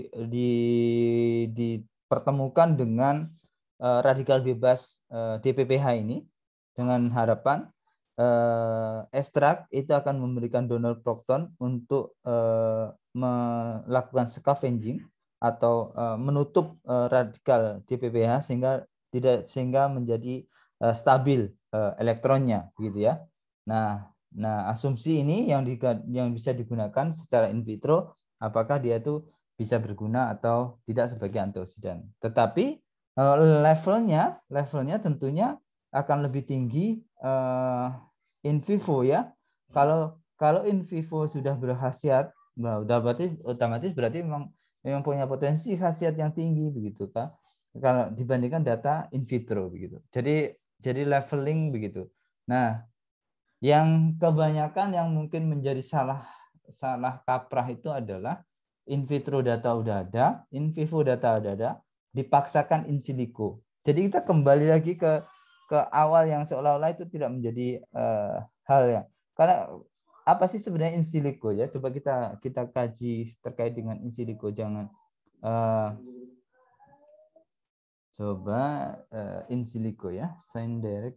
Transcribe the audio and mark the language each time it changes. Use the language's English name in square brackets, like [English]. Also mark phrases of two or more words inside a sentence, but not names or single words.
[Indonesian] dipertemukan dengan radikal bebas DPPH ini dengan harapan ekstrak itu akan memberikan donor prokton untuk melakukan scavenging atau menutup radikal DPPH sehingga menjadi stabil elektronnya gitu ya. Nah, asumsi ini yang bisa digunakan secara [Latin] in vitro [Indonesian] apakah dia itu bisa berguna atau tidak sebagai antioksidan. Tetapi levelnya tentunya akan lebih tinggi [Latin] in vivo [Indonesian] ya. Kalau [Latin] in vivo [Indonesian] sudah berkhasiat, nah udah berarti otomatis berarti memang punya potensi khasiat yang tinggi begitu kan. Kalau dibandingkan data [Latin] in vitro [Indonesian] begitu. Jadi leveling begitu. Nah, yang kebanyakan yang mungkin menjadi salah kaprah itu adalah [Latin] in vitro [Indonesian] data udah ada, [Latin] in vivo [Indonesian] data udah ada, dipaksakan [Latin] in silico. [Indonesian] Jadi kita kembali lagi ke awal yang seolah-olah itu tidak menjadi hal yang karena apa sih sebenarnya [Latin] in silico [Indonesian] ya? Coba kita kaji terkait dengan [Latin] in silico. [Indonesian] Jangan coba [Latin] in silico [Indonesian] ya, [English] sign direct.